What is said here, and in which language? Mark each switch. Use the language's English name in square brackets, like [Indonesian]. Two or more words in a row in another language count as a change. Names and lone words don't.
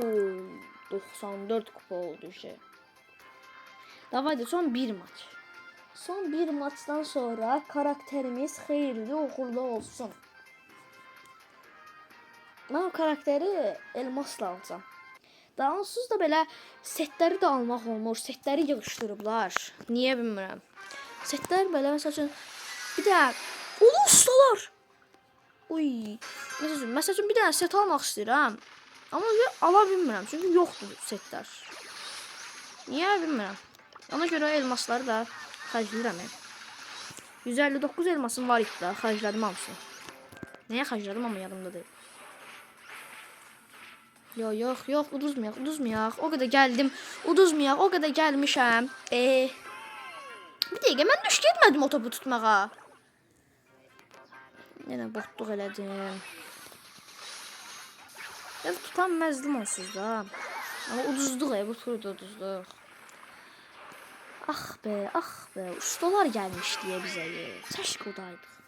[Turkish] 94 kupa oldu işte. Davaydı son bir maç. Son bir maçtan sonra karakterimiz hayırlı uğurlu olsun. Ben o karakteri elmasla alacağım. [Azerbaijani] Daha onsuz da belə setləri də almaq olmur. Setləri yığışdırıblar. Niyə bilmirəm. Setlər belə məsəl üçün bir də ulu ustalar. Uy. Məsəl üçün bir dənə set almaq istəyirəm. Amma ala bilmirəm. Çünki yoxdur setlər. Niyə bilmirəm. Ona görə elmasları da xərcləyirəm. 159 elmasım var idi da. Xərclədim hamısını. Nəyə xərclədim amma yadımda deyil. Yok uduzmayaq. [Turkish] O kadar geldim. [Azerbaijani] Uduzmayaq. [Turkish] O kadar [Azerbaijani] gelmişəm. Bir dəqiqə mən düş getmədim o topu tutmağa. Yenə botluq elədim. Ya tutan məzlum onsuz da. Ama uduzduq bu turu da uduzduq. Ah be. [Turkish] Ustalar gelmiş diye bize. [Azerbaijani] Çəşk odaydı.